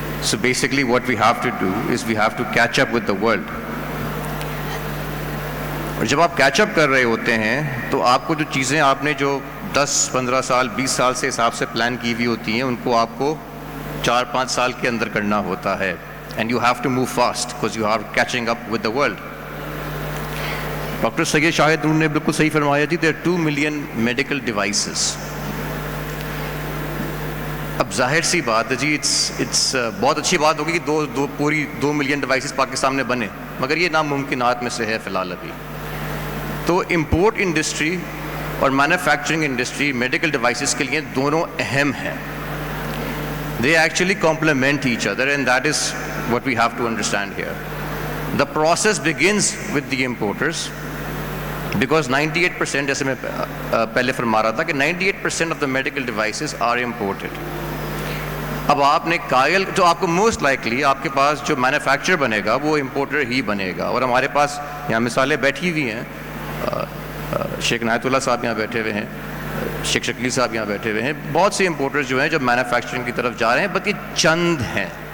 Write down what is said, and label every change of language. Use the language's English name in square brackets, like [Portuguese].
[English] So basically what we have to do is we have to catch up with the world. [Hindi] और जब आप catch up कर रहे होते हैं तो आपको जो चीज़ें आपने जो 10-15 साल 20 साल से हिसाब से प्लान की हुई होती हैं उनको आपको 4-5 साल के अंदर करना होता है। [English] And you have to move fast because you are catching up with the world. [Hindi] Doctor Syed Shahid नूर ने बिल्कुल सही फरमाया जी, [English] there are 2 million medical devices. [Hindi] अब जाहिर सी बात है जी, it's बहुत अच्छी बात होगी कि पूरी 2 मिलियन डिवाइसेस पाकिस्तान में बने, मगर ये नामुमकिनात में से है फ़िलहाल अभी। तो इम्पोर्ट इंडस्ट्री और मैन्युफैक्चरिंग इंडस्ट्री मेडिकल डिवाइसेस के लिए दोनों अहम हैं। [English] They actually complement each other, and that is what we have to understand here. The process begins with the importers because 98%, [Hindi] जैसे मैं पहले फरमा रहा था कि [English] 98% of the medical devices are imported. [Hindi] अब आपने कायल जो आपको मोस्ट लाइकली आपके पास जो मैन्युफैक्चर बनेगा वो इम्पोर्टर ही बनेगा। और हमारे पास यहाँ मिसालें बैठी हुई हैं, शेख नायतुल्लाह साहब यहाँ बैठे हुए हैं, शेख शकील साहब यहाँ बैठे हुए हैं, बहुत से इंपोर्टर्स जो हैं जो मैन्युफैक्चरिंग की तरफ जा रहे हैं, बल्कि चंद हैं।